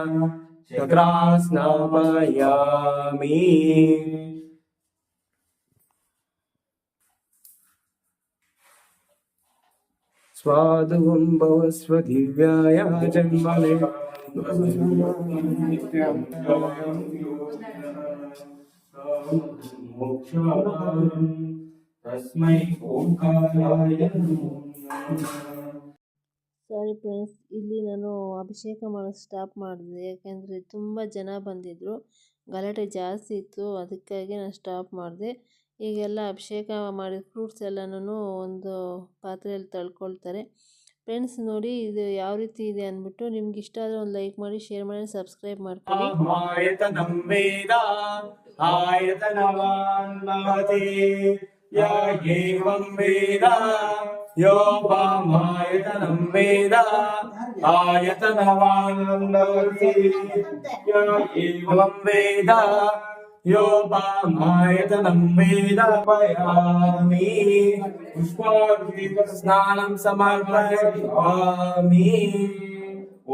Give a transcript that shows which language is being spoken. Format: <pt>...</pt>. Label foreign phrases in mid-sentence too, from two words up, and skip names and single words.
<sa>स्नापयामि स्वादुं भवस्व दिव्याय जन्मने तस्मै ओंकाराय</sa> <en>sorry friends,</en> <kn>ಇಲ್ಲಿ ನಾನು ಅಭಿಷೇಕ ಮಾಡೋದು ಸ್ಟಾಪ್ ಮಾಡಿದೆ. ಯಾಕೆಂದರೆ ತುಂಬ ಜನ ಬಂದಿದ್ದರು, ಗಲಾಟೆ ಜಾಸ್ತಿ ಇತ್ತು, ಅದಕ್ಕಾಗಿ ನಾನು ಸ್ಟಾಪ್ ಮಾಡಿದೆ. ಈಗೆಲ್ಲ ಅಭಿಷೇಕ ಮಾಡಿದ ಫ್ರೂಟ್ಸ್ ಎಲ್ಲನೂ ಒಂದು ಪಾತ್ರೆಯಲ್ಲಿ ತಳ್ಕೊಳ್ತಾರೆ ಫ್ರೆಂಡ್ಸ್. ನೋಡಿ ಇದು ಯಾವ ರೀತಿ ಇದೆ ಅಂದ್ಬಿಟ್ಟು. ನಿಮ್ಗೆ ಇಷ್ಟ ಆದರೆ ಒಂದು ಲೈಕ್ ಮಾಡಿ, ಶೇರ್ ಮಾಡಿ, ಸಬ್ಸ್ಕ್ರೈಬ್ ಮಾಡ್ಕೊಳ್ಳಿ.</kn> <sa>यो वामायतनं वेद आयतनवान् भवति य एवं वेद यो वामायतनं वेद पयामि पुष्पाभिषेकस्नानं समर्पयामि।</sa>